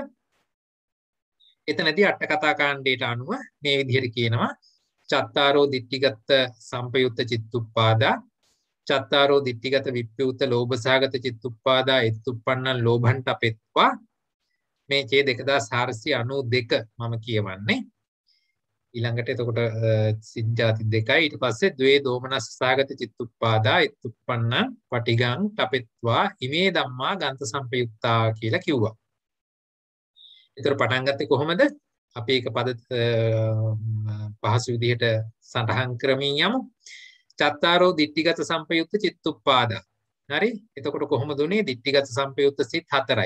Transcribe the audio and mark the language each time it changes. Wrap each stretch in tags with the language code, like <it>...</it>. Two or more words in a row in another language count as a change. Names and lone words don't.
<si>එතනදී අට කතා කාණ්ඩයට අනුව මේ විදිහට කියනවා:</si> <pi>චත්තාරෝ දිට්ඨිගත සංපයුක්ත චිත්තුප්පාදා, චත්තාරෝ දිට්ඨිගත විප්පයුක්ත ලෝභසහගත චිත්තුප්පාදා එත්තුප්පන්නං ලෝභං තපෙත්වා.</pi> <si>මේ චේ 2492 මම කියවන්නේ. ඊළඟට එතකොට සිද්ධාති දෙකයි.</si> <pi>ඊට පස්සේ ද්වේ දෝමනස් සහගත චිත්තුප්පාදා එත්තුප්පන්නං පටිගං තපෙත්වා ඉමේ ධම්මා ගන්ත සංපයුක්තා</pi> <si>කියලා කිව්වා. ඒතර පටන් ගත්තේ කොහොමද? අපි ඒක පද පහසු විදිහට සටහන් කරමින් යමු.</si> <pi>චත්තාරෝ දිට්ඨිගත සංපයුක්ත චිත්තුප්පාදා.</pi> <si>හරි? එතකොට කොහොමද උනේ? දිට්ඨිගත සංපයුක්ත සිත් 4යි.</si>